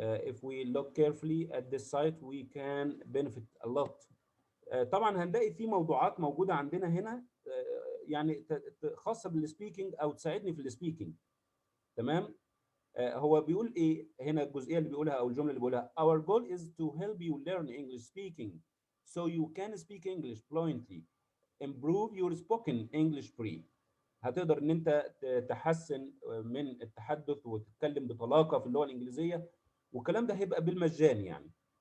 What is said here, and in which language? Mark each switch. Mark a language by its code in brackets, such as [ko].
[en] If we look carefully at this site we can benefit a lot. [ar] طبعا هنلاقي في موضوعات موجوده عندنا هنا يعني خاصه بالسبيكينج او تساعدني في السبيكينج. تمام. هو بيقول ايه هنا الجزئيه اللي بيقولها [en] او الجمله اللي بيقولها our goal is to help you learn English speaking so you can speak English fluently, improve your spoken English free. [ar] هتقدر ان انت تحسن من التحدث وتتكلم بطلاقه في اللغه الانجليزيه، والكلام ده هيبقى بالمجان يعني.